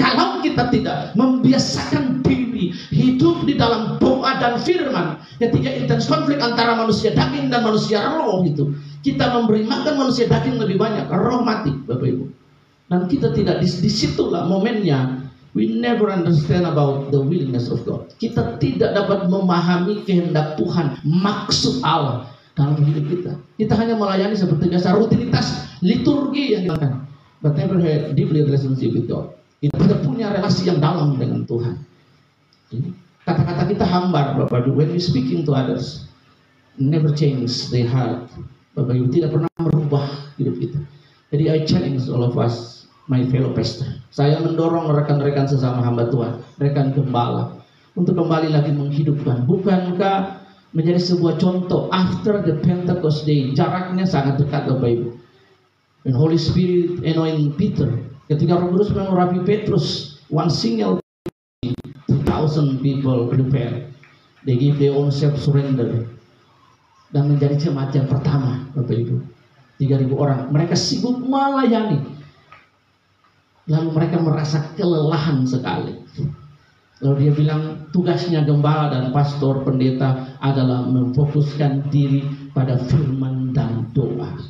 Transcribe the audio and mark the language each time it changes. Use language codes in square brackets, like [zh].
[id] Kalau kita tidak membiasakan diri hidup di dalam doa dan firman, ketika intens konflik antara manusia daging dan manusia roh itu, kita memberi makan manusia daging lebih banyak, roh mati Bapak Ibu. Dan kita tidak, disitulah momennya. [en] We never understand about the willingness of God. [id] Kita tidak dapat memahami kehendak Tuhan, maksud Allah dalam hidup kita. Kita hanya melayani seperti biasa, rutinitas liturgi yang dilakukan, [en] but never had deeply relationship with God. [id] Kita tidak punya relasi yang dalam dengan Tuhan. Kata-kata kita hambar Bapak Ibu. [en] When we speaking to others, never change their heart. [id] Bapak Ibu, tidak pernah merubah hidup kita. Jadi [en] I challenge all of us, my fellow pastor. [id] Saya mendorong rekan-rekan sesama hamba Tuhan, rekan gembala, untuk kembali lagi menghidupkan. Bukankah menjadi sebuah contoh [en] after the Pentecost day? [id] Jaraknya sangat dekat Bapak Ibu. [en] When Holy Spirit anoint Peter, [id] ketika Roh Kudus mengurapi Petrus, [en] one single 2,000 people prepare. They give their own self surrender. [id] Dan menjadi jemaat yang pertama Bapak Ibu, 3.000 orang. Mereka sibuk melayani. Lalu mereka merasa kelelahan sekali. Lalu dia bilang, tugasnya gembala dan pastor pendeta adalah memfokuskan diri pada firman dan doa.